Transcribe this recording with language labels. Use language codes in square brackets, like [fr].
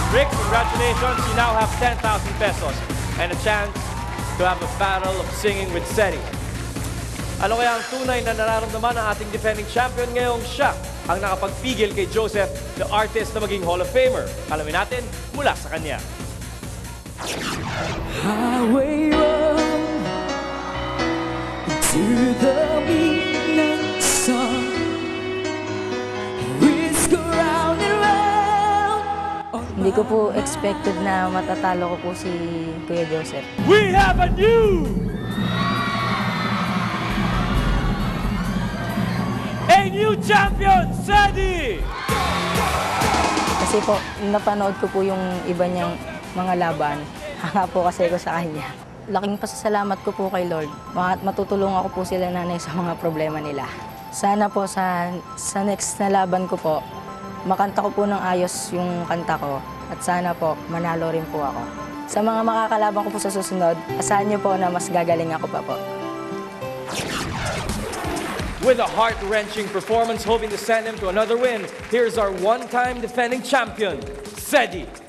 [en] Bricks, congratulations. You now have 10,000 pesos and a chance to have a battle of singing with Sedi. [tl] Ano kaya ang tunay na nararamdaman ng ating defending champion ngayong siya ang nakapagpigil kay Joseph, the artist na maging Hall of Famer? Alamin natin mula sa kanya. [en] Highway road to the midnight sun. Whisk around and round. [tl] Hindi ko po expected na matatalo ko po si Kuya Joseph. [en] We have a new champion, Sedi! [tl] Kasi po, napanood ko po yung iba niyang mga laban. Hanga po kasi ko sa kanya. Laking pasasalamat ko po kay Lord. Matutulungan ko po sila nanay sa mga problema nila. Sana po sa next na laban ko po, makanta ko po ng ayos yung kanta ko. At sana po, manalo rin po ako. Sa mga makakalaban ko po sa susunod, asahan niyo po na mas gagaling ako pa po. [en] With a heart-wrenching performance hoping to send him to another win, here's our one-time defending champion, Sedi.